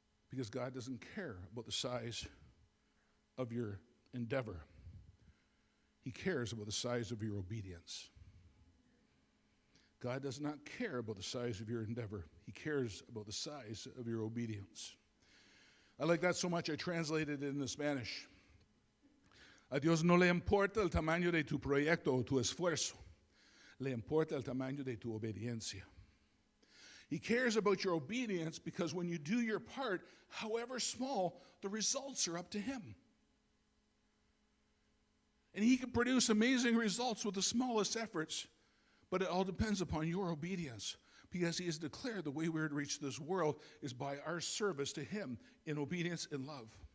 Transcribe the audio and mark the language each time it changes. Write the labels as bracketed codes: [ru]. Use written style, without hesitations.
[en] Because God doesn't care about the size of your endeavor. He cares about the size of your obedience. God does not care about the size of your endeavor. He cares about the size of your obedience. I like that so much I translated it into Spanish. [es] A Dios no le importa el tamaño de tu proyecto o tu esfuerzo. Le importa el tamaño de tu obediencia. [en] He cares about your obedience because when you do your part, however small, the results are up to Him. And He can produce amazing results with the smallest efforts, but it all depends upon your obedience, because He has declared the way we're to reach this world is by our service to Him in obedience and love.